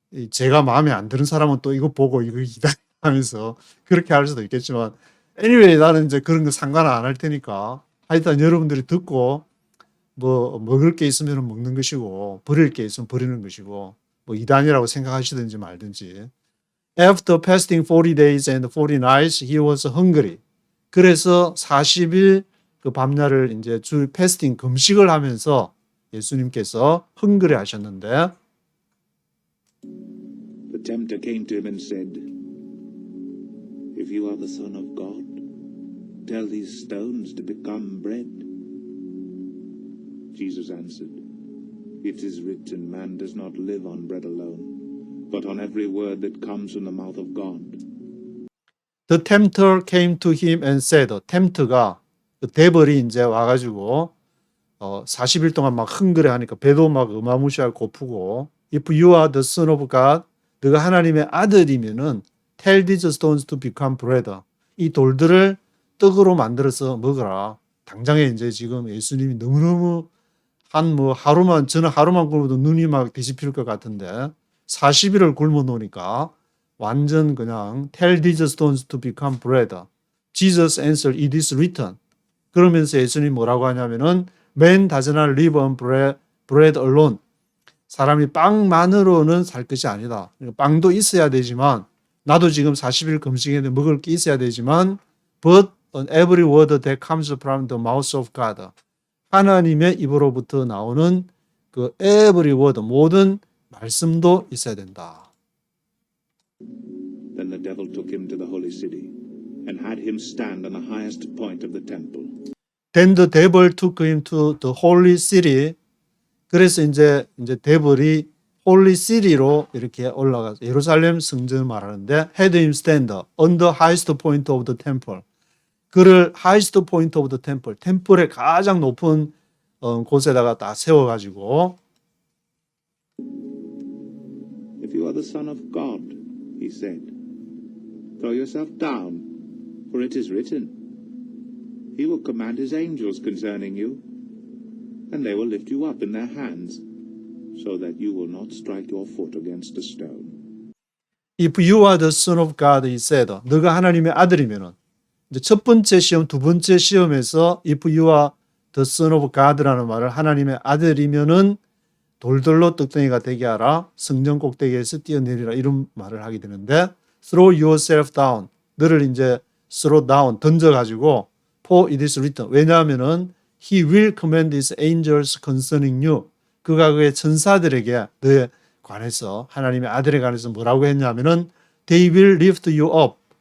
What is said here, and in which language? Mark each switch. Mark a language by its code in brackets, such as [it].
[ko] 제가 마음에 안 드는 사람은 또 이거 보고 이거 이다하면서 그렇게 할 수도 있겠지만 anyway 나는 이제 그런 거 상관 안 할 테니까 하여튼 여러분들이 듣고 뭐 먹을 게 있으면 먹는 것이고 버릴 게 있으면 버리는 것이고 뭐 이단이라고 생각하시든지 말든지 [en] After fasting 40 days and 40 nights he was hungry. [ko] 그래서 40일 그 밤낮을 이제 주 패스팅 금식을 하면서 예수님께서 hungry 하셨는데 [en] The tempter came to him and said, If you are the Son of God, tell these stones to become bread. Jesus answered, It is written, man does not live on bread alone, but on every word that comes from the mouth of God. The tempter came to him and said, [ko] temp트가 그 데벌이 이제 와가지고 40일 동안 막 흥그레 하니까 배도 막 어마무시하게 고프고 [en] If you are the son of God, [ko] 너가 하나님의 아들이면은 [en] tell these stones to become bread. [ko] 이 돌들을 떡으로 만들어서 먹어라. 당장에 이제 지금 예수님이 너무너무 저는 하루만 굶어도 눈이 막 뒤집힐 것 같은데 40일을 굶어 놓으니까 완전 그냥 [en] tell these stones to become bread. Jesus answered, it is written. [ko] 그러면서 예수님 뭐라고 하냐면은 [en] man does not live on bread alone. [ko] 사람이 빵만으로는 살 것이 아니다. 빵도 있어야 되지만 나도 지금 40일 금식했는데 먹을 게 있어야 되지만 [en] but on every word that comes from the mouth of God. [ko] 하나님의 입으로부터 나오는 그 [en] every word, [ko] 모든 말씀도 있어야 된다. [en] Then the devil took him to the holy city and had him stand on the highest point of the temple. Then the devil took him to the holy city. [ko] 그래서 이제 데벌이 홀리 시리로 이렇게 올라가서 예루살렘 성전을 말하는데 [en] had him stand on the highest point of the temple. [ko] 그를 [en] highest point of the temple, [ko] 템플의 가장 높은 곳에다가 딱 세워가지고 [en] If you are the Son of God, he said, throw yourself down, for it is written, he will command his angels concerning you, and they will lift you up in their hands, so that you will not strike your foot against a stone. If you are the Son of God, he said, [ko] 너가 하나님의 아들이면은 이제 첫 번째 시험, 두 번째 시험에서 [en] if you are the Son of God [ko] 라는 말을 하나님의 아들이면은 돌들로 떡덩이가 되게 하라, 성전 꼭대기에서 뛰어내리라 이런 말을 하게 되는데 [en] throw yourself down, [ko] 너를 이제 [en] throw down [ko] 던져가지고 [en] for it is written, [ko] 왜냐하면은 [en] he will command his angels concerning you, [ko] 그가 그의 천사들에게 너에 관해서 하나님의 아들에 관해서 뭐라고 했냐면은 [en] they will lift you up